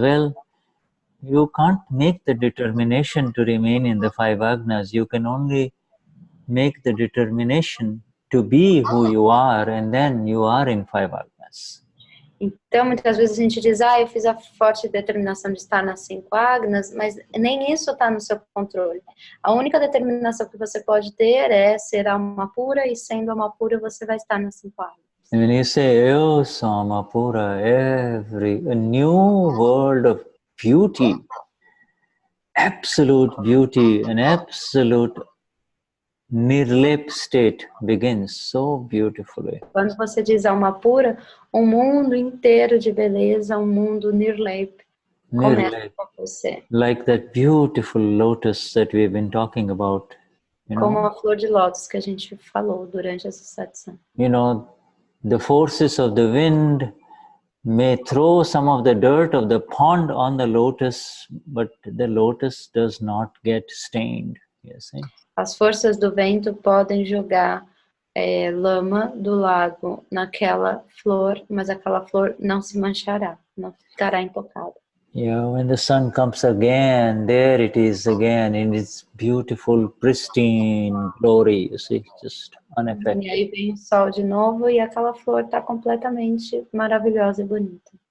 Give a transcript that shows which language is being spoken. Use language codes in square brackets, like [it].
[en] Well, you can't make the determination to remain in the 5 agnas. You can only make the determination to be who you are, and then you are in 5 agnas. [pt] Então, muitas vezes a gente diz, eu fiz a forte determinação de estar nas 5 agnas, mas nem isso está no seu controle. A única determinação que você pode ter é ser alma pura, e sendo alma pura você vai estar nas 5 agnas. [en] And when you say, [pt] eu sou alma pura, [en] a new world of beauty, absolute beauty, an absolute nirlep state begins so beautifully. [pt] Quando você diz alma pura, um mundo inteiro de beleza, um mundo nirlep, começa com você. [en] Like that beautiful lotus that we've been talking about. [pt] Como a flor de lótus que a gente falou durante essa satsang. [en] The forces of the wind, may throw some of the dirt of the pond on the lotus, but the lotus does not get stained. You see? [pt] As forças do vento podem jogar lama do lago naquela flor, mas aquela flor não se manchará, não ficará intocada. [en] Yeah, when the sun comes again, there it is again in its beautiful, pristine glory, you see, just unaffected. [pt] E aí vem o sol de novo e aquela flor está completamente maravilhosa e bonita.